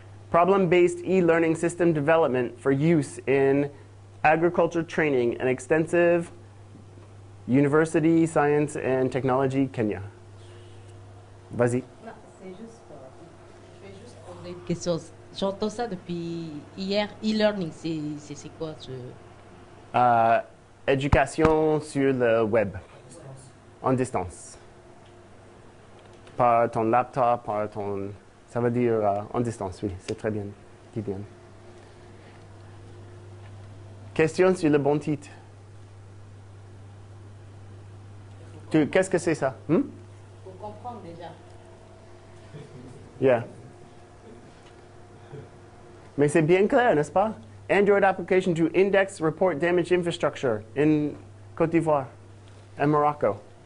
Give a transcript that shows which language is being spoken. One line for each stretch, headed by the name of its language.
English: Problem-based e-learning system development for use in agriculture training and extensive university science and technology, Kenya.
French: Vas-y. Non, c'est juste, je vais juste poser une question. J'entends ça depuis hier. E-learning, c'est quoi ce... Éducation sur le web, en distance. Par ton laptop, par ton... Ça veut dire en distance, oui, c'est très bien. Dis bien. Question sur le bon titre. Qu'est-ce que c'est ça? Pour comprendre déjà. Yeah. Mais c'est bien clair, n'est-ce pas?
English: Android application to index report damage infrastructure in Côte d'Ivoire and Morocco.